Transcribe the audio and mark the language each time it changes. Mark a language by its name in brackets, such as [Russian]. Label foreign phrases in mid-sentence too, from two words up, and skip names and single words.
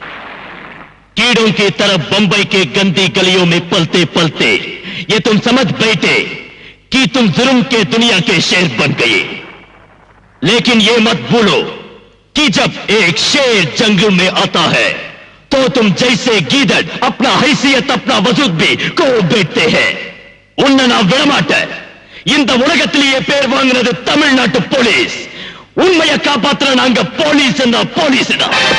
[Hindi] कीड़ों की तरफ बंबई के गंदी गलियों में पलते पलते ये तुम समझ बैठे कि तुम जुर्म के दुनिया के शेर बन गए। लेकिन ये मत भूलो कि जब एक शेर जंगल में आता है तो तुम जैसे गीदड़ अपना हैसियत, अपना वजूद भी को बैठते हैं। उन्ना ना विड़माट [Tamil] இந்த உலகத்திலேயே பேர் வாங்கினது தமிழ்நாட்டு போலீஸ். உண்மையை காப்பாத்துற நாங்க போலீஸ் தான்.